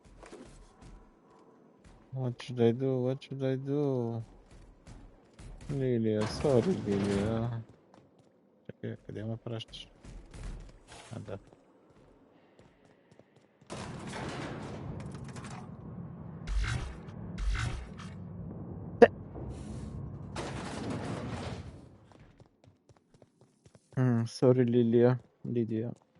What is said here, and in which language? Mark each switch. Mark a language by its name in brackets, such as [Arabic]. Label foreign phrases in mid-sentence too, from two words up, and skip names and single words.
[English] What should I do? What should I do? [Bulgarian] Лилия, сори, Лилия. Чакай, къде ме пращаш? А, да. [English] Sorry, Lilia. Lydia.